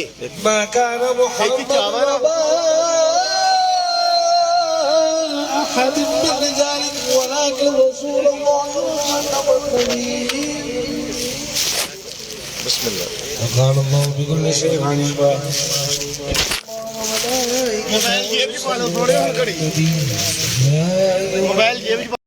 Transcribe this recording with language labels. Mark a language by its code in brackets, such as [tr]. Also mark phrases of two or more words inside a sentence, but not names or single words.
[ar] ما كان محمد أحد من رجالكم ولكن رسول الله وخاتم النبيين. بسم الله. وقال الله بكل شيء عليما. [pa] موبائل جیب چ پا لو تھوڑے اور گھڑی موبائل جیب چ